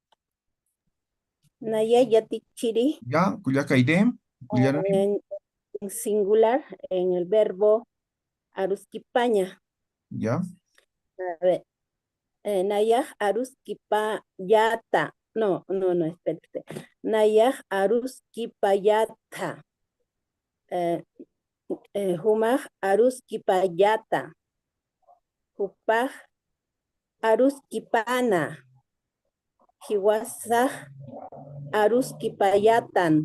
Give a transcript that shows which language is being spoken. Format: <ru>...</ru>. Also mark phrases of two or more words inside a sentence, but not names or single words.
<ay>Naya Tichiri, ¿Ya? Cuyacaide, uyarane,</ay> <es>en singular, en el verbo aruskipaña. ¿ya? A ver,</es> <ay>Nayah aruskipayata.</ay> <es>No, no, no, espérate.</es> <ay>Nayah aruskipayata. Humah aruskipayata. Hupah aruskipana. Hiwasah aruskipayatan.</ay>